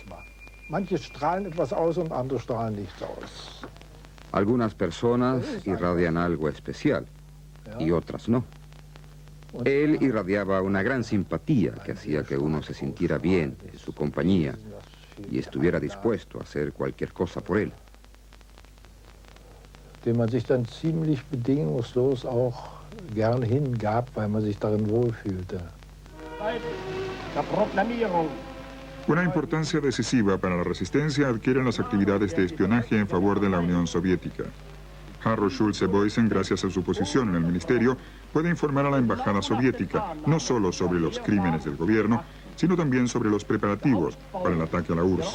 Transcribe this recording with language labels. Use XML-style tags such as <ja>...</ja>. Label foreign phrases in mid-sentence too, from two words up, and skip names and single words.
<es>Algunas personas irradian algo especial y otras no. Él irradiaba una gran simpatía que hacía que uno se sintiera bien en su compañía y estuviera dispuesto a hacer cualquier cosa por él.</es> <de>Dem man sich dann ziemlich bedingungslos auch gern hingab, weil man sich darin wohlfühlte.</de> <es>Una importancia decisiva para la resistencia adquieren las actividades de espionaje en favor de la Unión Soviética. Harro Schulze-Boysen, gracias a su posición en el ministerio, puede informar a la embajada soviética no solo sobre los crímenes del gobierno, sino también sobre los preparativos para el ataque a la URSS.</es>